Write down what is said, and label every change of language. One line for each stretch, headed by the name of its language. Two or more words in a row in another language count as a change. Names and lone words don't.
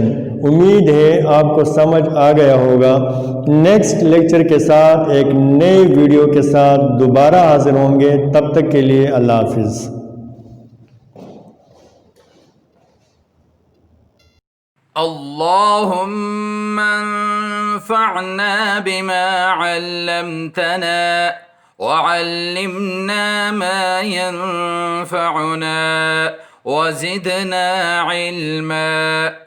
Hindi: उम्मीद है आपको समझ आ गया होगा। नेक्स्ट लेक्चर के साथ एक नए वीडियो के साथ दोबारा हाजिर होंगे। तब तक के लिए अल्लाह हाफिज़।
Arabic: اللهم انفعنا بما علمتنا وعلمنا ما ينفعنا وزدنا علما.